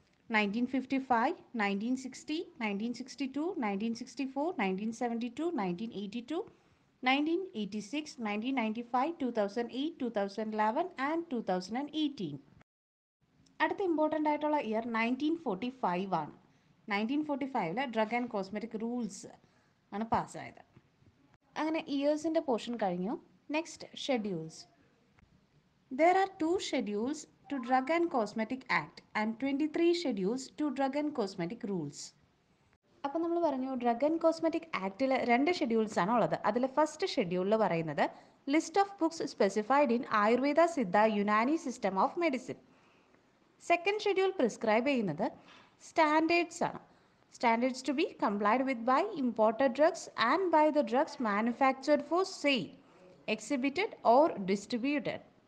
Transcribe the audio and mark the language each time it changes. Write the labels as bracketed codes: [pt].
[ml] 1955, 1960, 1962, 1964, 1972, 1982, 1986, 1995, 2008, 2011 and 2018. അടുത്ത important ആയിട്ടുള്ള year 1945 ആണ്. 1945 ഡ്രഗ് ആൻഡ് കോസ്മെറ്റിക് റൂൾസ് ആണ് പാസ്സായത്. അങ്ങനെ ഇയേഴ്സിൻ്റെ പോർഷൻ കഴിഞ്ഞു. Next schedules. [en] There are 2 schedules to Drug and Cosmetic Act and 23 schedules to Drug and Cosmetic Rules. [ml] അപ്പോൾ നമ്മൾ പറഞ്ഞു ഡ്രഗ് ആൻഡ് കോസ്മെറ്റിക് ആക്ടിൽ 2 ഷെഡ്യൂൾസ് ആണ് ഉള്ളത്. അതിൽ ഫസ്റ്റ് ഷെഡ്യൂളിൽ പറയുന്നത് [en] List of books specified in Ayurveda Siddha Unani system of medicine. [ml] Second schedule prescribe ചെയ്യുന്നത് standards ആണ്. [en] Standards to be complied with by imported drugs and by the drugs manufactured for sale, exhibited or distributed.